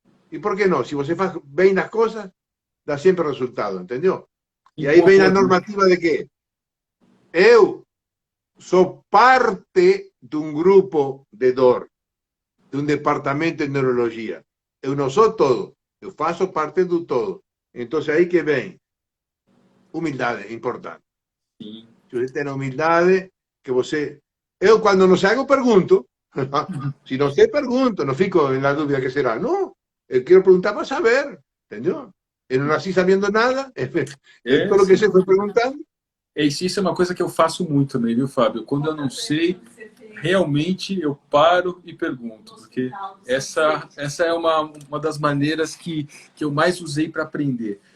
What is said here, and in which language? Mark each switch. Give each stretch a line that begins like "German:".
Spanish: ¿Y por qué no? Si vos haces bien las cosas, da siempre resultado, ¿entendió? Y ahí ven la normativa de que eu soy parte de un grupo de dor, de un departamento de neurología. Eu no soy todo,
Portuguese: eu faço parte de todo.
Spanish: Entonces ahí que ven, humildad es importante. Sí. Si usted tiene humildad, que você... Eu cuando no sé algo pregunto, si no sé pregunto, no fico en la duda que será, no, quiero preguntar para saber, ¿entendió?
Portuguese: Eu não nasci sabendo nada, pelo que você foi perguntando. Isso é uma coisa que eu faço muito também, viu, Fábio? Quando eu não sei, realmente eu paro e pergunto, porque essa é uma das maneiras que eu mais usei para aprender.